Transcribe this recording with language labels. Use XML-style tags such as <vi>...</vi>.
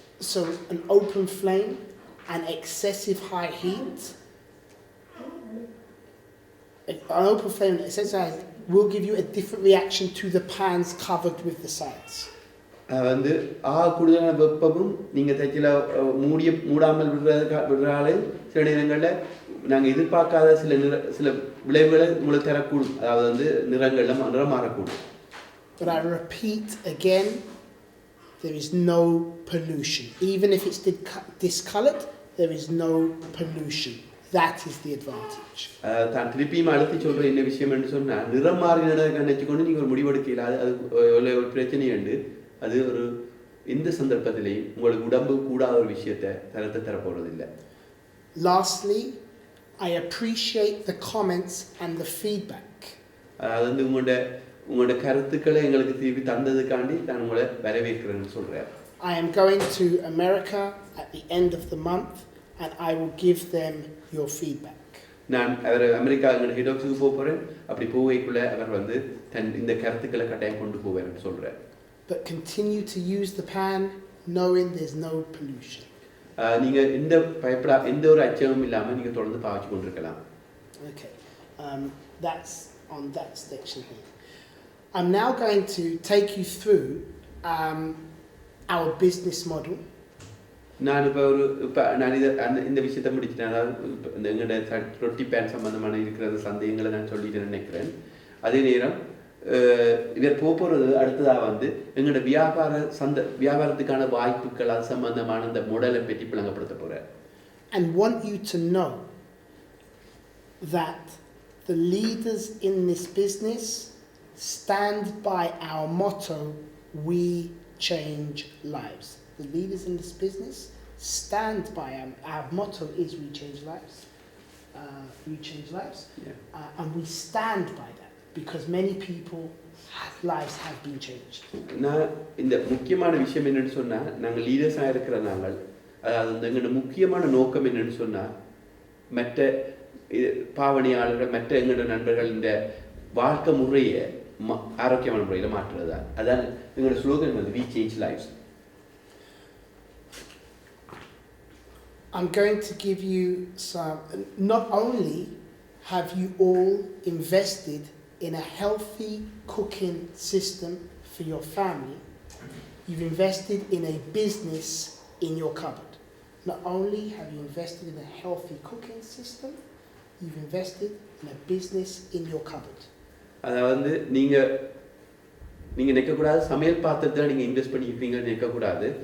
<en>So an open flame and excessive high heat, an open flame and excessive high heat will give you a different reaction to the pans covered with the sides.</en> <ta>வந்து கூடுதலான வெப்பமும் நீங்கள் தைச்சில மூடாமல் விடுறாலே சில நேரங்களில் நாங்கள் எதிர்பார்க்காத சில விளைவுகளை உங்களுக்கு தரக்கூடும். அதாவது வந்து நிறம் மாறக்கூடும்.</ta> <en>But I repeat again, there is no pollution. Even if it's discolored, there is no pollution. That is the advantage.</en> <ta>தான் திருப்பியும் அழுத்தி சொல்கிற என்ன விஷயம் என்று சொன்னால், நிறம் மாறினதை நினைச்சுக்கொண்டு நீங்கள் ஒரு முடிவெடுக்கல, அது ஒரு பிரச்சனை உண்டு. அது ஒரு எந்த சந்தர்ப்பத்திலையும் உங்களுக்கு உடம்பு கூடாத ஒரு விஷயத்தை தரப்போறதில்லை.</ta> <en>Lastly, I appreciate the comments and the feedback.</en> <ta>அது வந்து உங்களோட கருத்துக்களை எங்களுக்கு திருப்பி தந்ததுக்காண்டி நான் உங்களை வரவேற்கிறேன்னு சொல்கிறேன்.</ta> <en>I am going to America at the end of the month and I will give them your feedback.</en> <ta>நான் அமெரிக்கா எங்களோட ஹெட் ஆஃபீஸுக்கு போகிறேன். அப்படி போகைக்குள்ள அவர் வந்து இந்த கருத்துக்களை கட்டாயம் கொண்டு போவேன்னு சொல்கிறேன்.</ta> <en>But continue to use the pan knowing there's no pollution.</en> <ta>நீங்கள் எந்த ஒரு அச்சமும் இல்லாமல் நீங்கள் தொடர்ந்து பாவிச்சு கொண்டிருக்கலாம்.</ta> <en>Okay, that's on that section here. I'm now going to take you through our business model.</en> <ta>நான் நான் இந்த விஷயத்தை முடிச்சிட்டேன். அதாவது எங்களோட ரொட்டி பேன் சம்பந்தமான இருக்கிற சந்தேகங்களை நான் சொல்லிட்டு நினைக்கிறேன். அதே நேரம் இவர் போகிறது அடுத்ததாக வந்து எங்களோட வியாபாரத்துக்கான வாய்ப்புகள் அது சம்பந்தமான அந்த மாடலை பற்றி விளங்கப்படுத்த போகிறேன்.</ta> <en>And want you to know that the leaders in this business stand by our motto, we change lives. The leaders in this business stand by our motto is we change lives. We change lives. Yeah. And we stand by that because many people lives have been changed.</en> <ta>நான் இந்த முக்கியமான விஷயம் என்னன்னு சொன்னா, நாங்கள் லீடர்ஸாக இருக்கிற நாங்கள், அதாவது எங்களோட முக்கியமான நோக்கம் என்னன்னு சொன்னா, மற்ற பாவனையாளர்கள் மற்ற எங்களோட நண்பர்கள் இந்த வாழ்க்கை முறையை ஆரோக்கியமான முறையில் மாற்றுறது தான். அதான் எங்களோட ஸ்லோகன் வந்து</ta> <en>we change lives. I'm going to give you some, not only have you all invested in a healthy cooking system for your family, you've invested in a business in your cupboard. Not only have you invested in a healthy cooking system, you've invested in a business in your cupboard.</en> <ta>அதாவது வந்து நீங்கள் நீங்கள் நிற்கக்கூடாது சமையல் பாத்திரத்தில் நீங்கள் invest பண்ணியிருப்பீங்கன்னு நிற்கக்கூடாது.</ta>